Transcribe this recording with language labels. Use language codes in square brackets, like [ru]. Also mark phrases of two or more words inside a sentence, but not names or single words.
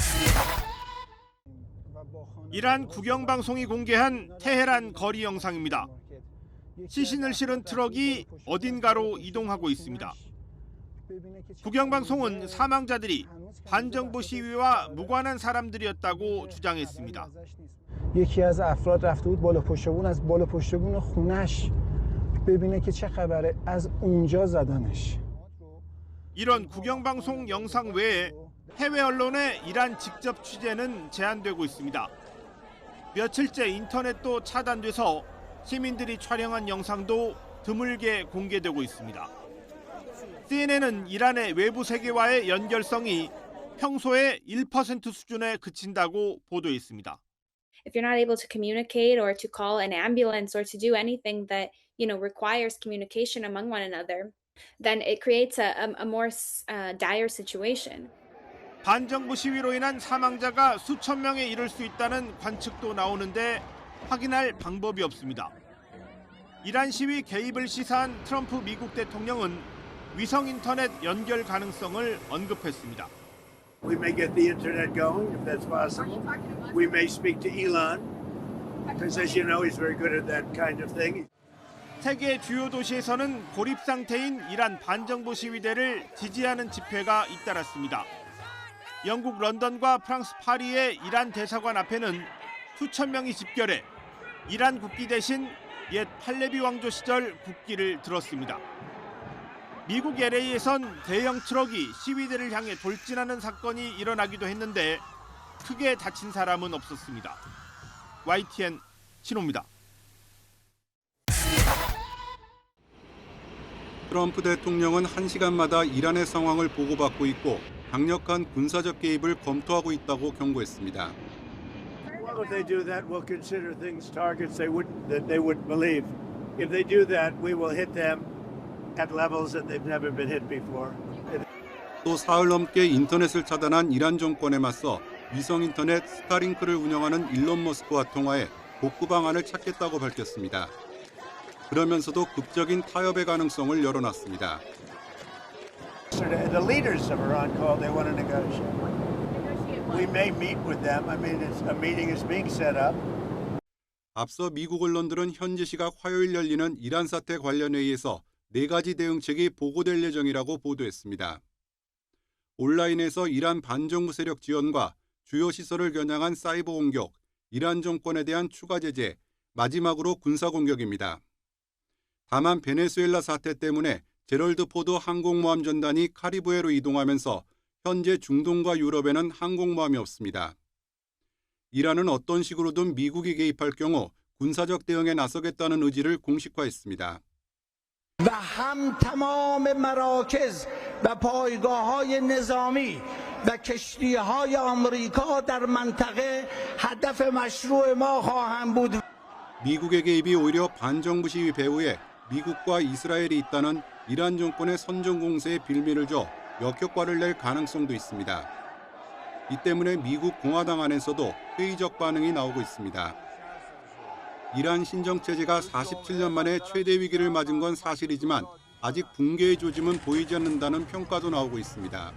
[ko] 이란 국영방송이 공개한 테헤란 거리 영상입니다. 시신을 실은 트럭이 어딘가로 이동하고 있습니다. 국영방송은 사망자들이 반정부 시위와 무관한 사람들이었다고 주장했습니다. [fa] یکی از افراد رفته بود بالا پشت بون از بالا پشت بون خونش ببینه که چه خبره از اونجا زدنش. [ko] 이런 국영방송 영상 외에 해외 언론의 이란 직접 취재는 제한되고 있습니다. 며칠째 인터넷도 차단돼서 시민들이 촬영한 영상도 드물게 공개되고 있습니다. CNN은 이란의 외부 세계와의 연결성이 평소의 1% 수준에 그친다고 보도했습니다. [en] If you're not able to communicate or to call an ambulance or to do anything that, requires communication among one another, then it creates a more dire situation. [ko] 반정부 시위로 인한 사망자가 수천 명에 이를 수 있다는 관측도 나오는데 확인할 방법이 없습니다. 이란 시위 개입을 시사한 트럼프 미국 대통령은 위성 인터넷 연결 가능성을 언급했습니다. [en] We may get the internet going if that's possible. We may speak to Elon, because as you know, he's very good at that kind of thing. [ko] 세계 주요 도시에서는 고립 상태인 이란 반정부 시위대를 지지하는 집회가 잇따랐습니다. 영국 런던과 프랑스 파리의 이란 대사관 앞에는 수천 명이 집결해 이란 국기 대신 옛 팔레비 왕조 시절 국기를 들었습니다. 미국 LA에선 대형 트럭이 시위대를 향해 돌진하는 사건이 일어나기도 했는데 크게 다친 사람은 없었습니다. YTN 신호입니다. 트럼프 대통령은 1시간마다 이란의 상황을 보고받고 있고 강력한 군사적 개입을 검토하고 있다고 경고했습니다. [en] Well, if they do that, we'll consider things targets that they wouldn't believe. If they do that, we will hit them at levels that they've never been hit before. [ko] 또 사흘 넘게 인터넷을 차단한 이란 정권에 맞서 위성 인터넷 스타링크를 운영하는 일론 머스크와 통화해 복구 방안을 찾겠다고 밝혔습니다. 그러면서도 극적인 타협의 가능성을 열어놨습니다. [en] The leaders of Iran called. They want to negotiate. We may meet with them. I mean, a meeting is being set up. [ko] 앞서 미국 언론들은 현지 시각 화요일 열리는 이란 사태 관련 회의에서 4가지 대응책이 보고될 예정이라고 보도했습니다. 온라인에서 이란 반정부 세력 지원과 주요 시설을 겨냥한 사이버 공격, 이란 정권에 대한 추가 제재, 마지막으로 군사 공격입니다. 다만 베네수엘라 사태 때문에 제럴드 포드 항공모함 전단이 카리브해로 이동하면서 현재 중동과 유럽에는 항공모함이 없습니다. 이란은 어떤 식으로든 미국이 개입할 경우 군사적 대응에 나서겠다는 의지를 공식화했습니다. [fa] و هم تمام مراکز و پایگاه‌های نظامی و کشتی‌های آمریکا در منطقه هدف مشروع ما خواهند بود. [ko] 미국의 개입이 오히려 반정부 시위 배후에 미국과 이스라엘이 있다는 이란 정권의 선전 공세에 빌미를 줘 역효과를 낼 가능성도 있습니다. 이 때문에 미국 공화당 안에서도 회의적 반응이 나오고 있습니다. 이란 신정체제가 47년 만에 최대 위기를 맞은 건 사실이지만 아직 붕괴의 조짐은 보이지 않는다는 평가도 나오고 있습니다.